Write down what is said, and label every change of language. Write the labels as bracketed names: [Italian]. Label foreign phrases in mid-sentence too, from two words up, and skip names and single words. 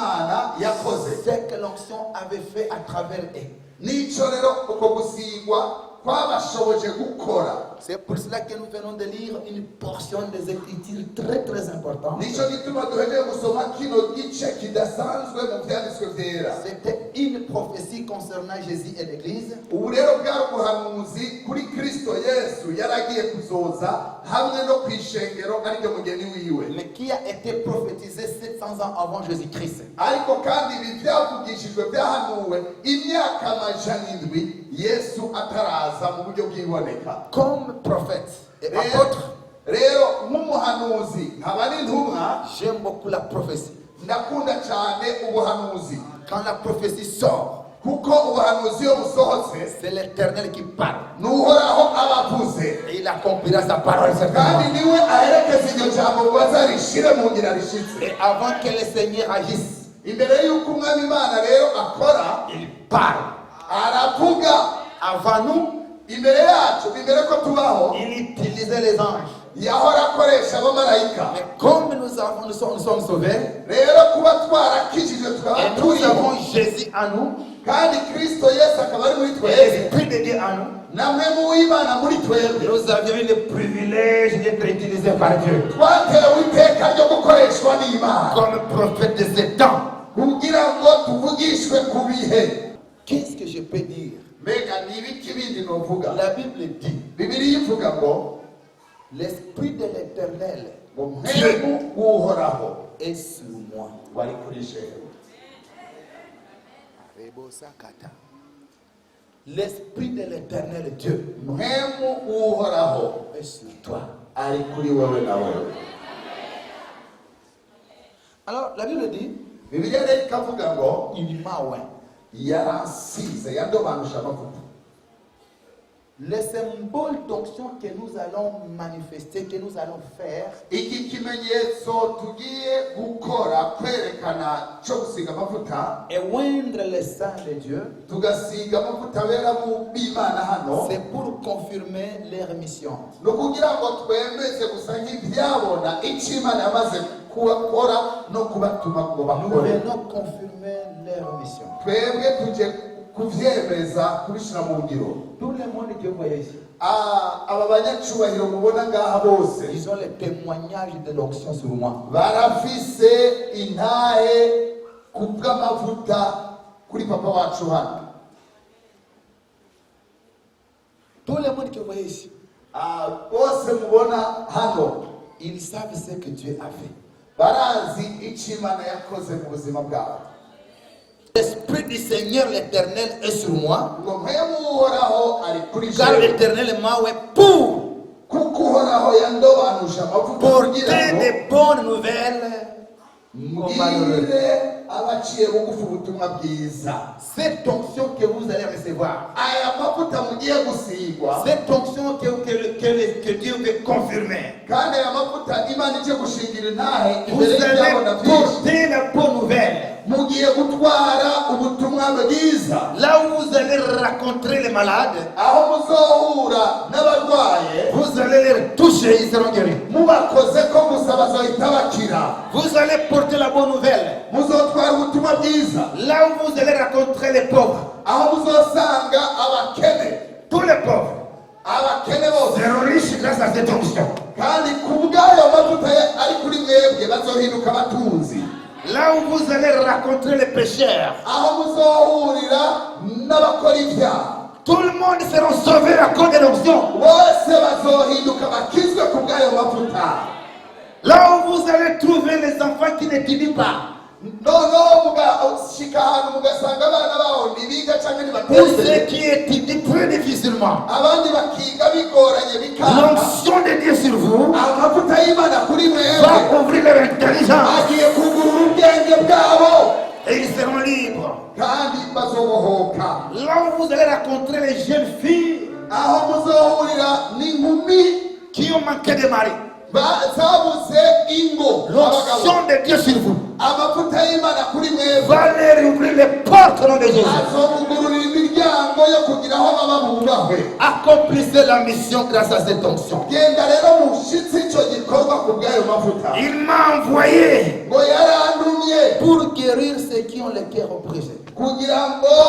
[French] C'est que l'onction avait fait à travers eux. [Rundi] kwabashoboje gukora. [French] C'est pour cela que nous venons de lire une portion des Écritures très très importante. [Rundi] Nico gituma duhejeje gusoma kino gice kidasanzwe mu vyanditswe vyera. [French] C'était une prophétie concernant Jésus et l'Église. [Rundi] Ubu rero bwari ubuhanuzi kuri Kristo Yesu yaragiye kuzoza hamwe no kwishengero ariryo mugeni wiwe. [French] Mais qui a été prophétisé 700 ans avant Jésus-Christ. [Rundi] Ariko kandi ibi byavugishijwe byahanuwe imyaka amajana indwi Yesu ataraza mu buryo bwiboneka. [French] Comme prophète et apôtre, [Rundi] rero nk'umuhanuzi nkaba n'intumwa, [French] j'aime beaucoup la prophétie. [Rundi] ndakunda cyane ubuhanuzi. [French] Quand la prophétie sort, [Rundi] kuko ubuhanuzi iyo busohotse [French] c'est l'Éternel qui parle. [Rundi] n'uhoraho abavuze, [French] Et il accomplira sa parole [Rundi] kandi [French] certainement. [Rundi] niwe aherekeza iryo jambo ngo azarishire mu ngira rishitse. [French] Et avant que le Seigneur agisse, [Rundi] Imbere y'uko umwami Imana rero akora, [French] il parle. [Rundi] aravuga. [French] Avant nous, [Rundi] Imbere yacu, imbere ko tubaho, [French] il utilisait les anges. [Rundi] yahora akoresha abamarayika. [French] Mais comme nous sommes sauvés, [Rundi] Rero kuba twarakijijwe tukaba [French] et nous [Rundi] turiho, [French] avons Jésus en nous, [Rundi] kandi Kristo Yesu akaba ari muri [French] et [Rundi] twebwe, [French] l'Esprit de Dieu en nous, [Rundi] namwe mu w'Imana muri twebwe, [French] nous avions eu le privilège d'être utilisés par Dieu [Rundi] twatewe iteka ryo gukoreshwa n'Imana [French] comme prophète de ce temps. [Rundi] kugira ngo tuvugishwe ku bihe. [French] Qu'est-ce que je peux dire? [Rundi] Mbega ni ibiki bindi novuga? [French] La Bible dit, [Rundi] Bibiliya ivuga ngo [French] l'Esprit de l'Éternel [Rundi] mpemu w'uhoraho [French] est sur moi. [Rundi] wari kuri jewe. [French] L'Esprit de l'Éternel Dieu [Rundi] Mpemu w'uhoraho [French] est sur toi. [Rundi] ari kuri wewe na wewe. [French] Alors, la Bible dit, [Rundi] Bibiliya rero ikavuga ngo [French] il m'a oint. [Rundi] yaransize, yandobanuje amavuta. [French] Le symbole d'onction que nous allons manifester, que nous allons faire, [Rundi] Iki kimenyetso tugiye gukora kwerekana cyo gusiga amavuta, [French] et oindre le sang de Dieu, [Rundi] tugasiga amavuta abera mu b'Imana hano, [French] c'est pour confirmer leur mission. [Rundi] no kugira ngo twemeze gusa nk'ibyabona icyo Imana yamaze gukora no kubatuma ngo [French] Nous [Rundi] bakore. [French] venons confirmer leur mission. [Rundi] Twebwe tuje kuvyemeza kubishira mu ngiro. [French] Tout le monde que vous voyez ici, [Rundi] Aba banyacubahiro mubona ngaha bose [French] ils ont le témoignage de l'onction sur moi. [Rundi] barafise intahe ku bw'amavuta kuri papa wacu hano. [French] Tout le monde que vous voyez ici, [Rundi] Bose mubona hano [French] ils savent ce que Dieu a fait. [Rundi] barazi icyo Imana yakoze mu buzima bwabo. [French] L'Esprit du Seigneur l'Éternel est sur moi, [Rundi] Ngo mpemu uhoraho ari kuri [French] car [Rundi] jewe, [French] l'Éternel m'a oint pour [Rundi] kuko uhoraho yandobanuje amavuta [French] porter [Rundi] kugira ngo [French] des bonnes nouvelles aux malheureux. [Rundi] mbwire abaciye bugufi ubutumwa bwiza. [French] Cette onction que vous allez recevoir, [Rundi] Aya mavuta mugiye gusigwa, [French] cette onction que Dieu veut confirmer, [Rundi] kandi aya mavuta Imana ije gushingira intahe [French] vous [Rundi] imbere y'ibyabona [French] allez [Rundi] byinshi. [French] porter la bonne nouvelle. [Rundi] Mugiye gutwara ubutumwa bwiza [French] Là où vous allez rencontrer les malades, [Rundi] aho muzohura n'abarwaye, [French] vous allez les toucher, ils seront guéris. [Rundi] mubakoze ko gusa bazohita bakira. [French] Vous allez porter la bonne nouvelle. [Rundi] Muzotwara ubutumwa bwiza [French] Là où vous allez rencontrer les pauvres, [Rundi] aho muzosanga abakene, [French] tous les pauvres [Rundi] abakene bose, [French] seront riches grâce à cette onction. [Rundi] kandi ku bw'ayo mavuta ari kuri mwebwe bazohinduka abatunzi. [French] Là où vous allez rencontrer les pécheurs, [Rundi] Aho muzohurira n'abakora ibyaha, [French] tout le monde sera sauvé à cause de l'onction. [Rundi] bose bazohinduka bakizwe ku bw'ayo mavuta. [French] Là où vous allez trouver les enfants qui n'étudient pas, [Rundi] Noneho mugashika ahantu mugasanga abana baho ntibiga cyangwa [French] ou [Rundi] ntibateze, [French] ceux qui étudient très difficilement, [Rundi] abandi bakiga bigoranye bikanga. [French] l'onction de Dieu sur vous [Rundi] Amavuta y'Imana kuri mwebwe [French] va ouvrir leur intelligence [Rundi] agiye kugurura ubwenge bwabo, [French] et ils seront libres. [Rundi] kandi bazobohoka. [French] Là où vous allez rencontrer les jeunes filles [Rundi] Aho muzohurira n'inkumi [French] qui ont manqué de mari, [Rundi] zabuze ingo, abagabo, [French] l'onction de Dieu sur vous [Rundi] amavuta y'Imana kuri mwebwe [French] va leur ouvrir les portes au nom de Jésus. [Rundi] azomugururira imiryango yo kugira aho baba bubahwe. [French] Accomplissez la mission grâce à cette onction. [Rundi] Genda rero mushitsi icyo gikorwa ku bw'ayo mavuta. [French] Il m'a envoyé [Rundi] Ngo yarandumye [French] pour guérir ceux qui ont le cœur brisé.